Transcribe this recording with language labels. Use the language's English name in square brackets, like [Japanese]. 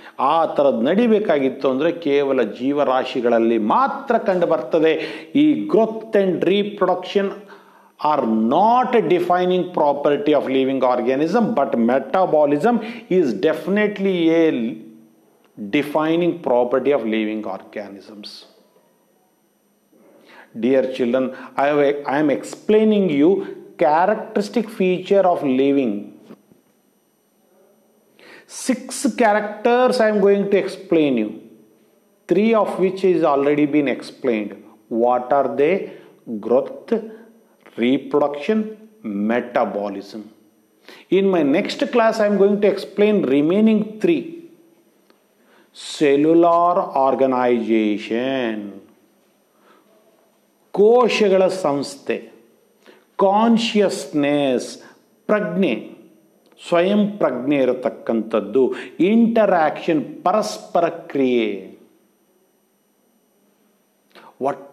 [Kannada] ಆ ಥರದ್ದು ನಡಿಬೇಕಾಗಿತ್ತು ಅಂದರೆ ಕೇವಲ ಜೀವರಾಶಿಗಳಲ್ಲಿ ಮಾತ್ರ ಕಂಡು ಬರ್ತದೆ. [English] ಈ growth and reproduction are not a defining property of living organism, but metabolism is definitely a defining property of living organisms. Dear children, I am explaining you characteristic feature of living. 6 characters I am going to explain you, 3 of which is already been explained. What are they? Growth, reproduction, metabolism. In my next class I am going to explain remaining 3. [Kannada] Cellular organization, ಕೋಶಗಳ ಸಂಸ್ಥೆ, consciousness, ಪ್ರಜ್ಞೆ, ಸ್ವಯಂ ಪ್ರಜ್ಞೆ ಇರತಕ್ಕಂಥದ್ದು, interaction, ಪರಸ್ಪರ ಕ್ರಿಯೆ. What